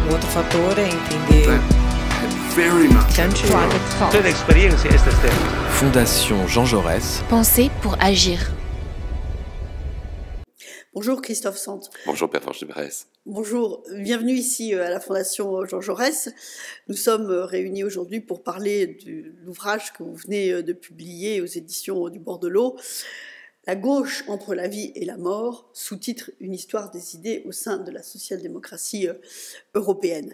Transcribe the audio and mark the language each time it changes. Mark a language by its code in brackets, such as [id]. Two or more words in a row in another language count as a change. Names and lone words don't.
[it] fattore in quindi Tutte le esperienze queste stesse. [fr] Fondation Jean Jaurès. Penser pour agir. Bonjour Christophe Sand. Bonjour Pervenche de Berès. Bonjour, bienvenue ici à la Fondation Jean Jaurès. Nous sommes réunis aujourd'hui pour parler de l'ouvrage que vous venez de publier aux éditions du Bord de l'eau, La gauche entre la vie et la mort, sous-titre Une histoire des idées au sein de la social-démocratie européenne.